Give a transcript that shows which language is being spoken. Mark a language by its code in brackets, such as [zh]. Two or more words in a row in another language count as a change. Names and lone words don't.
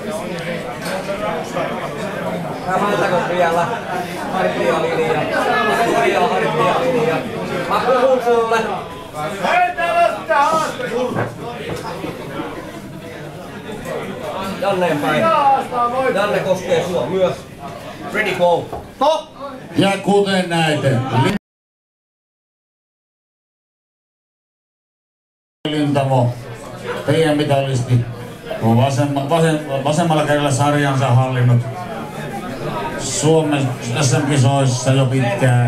[fi] Ramaltako vielä hartialinja? Korjaa hartialinja. Mä puhun sulle. Hei, täällä on sitä haaste! Janneen päin. Janne koskee sua myös. [en] Ready, go. Stop! [fi] Ja kuten näette, Lintamo, teidän mitalisti, on vasemmalla kädellä sarjansa hallinnut Suomen SM-kisoissa jo pitkään.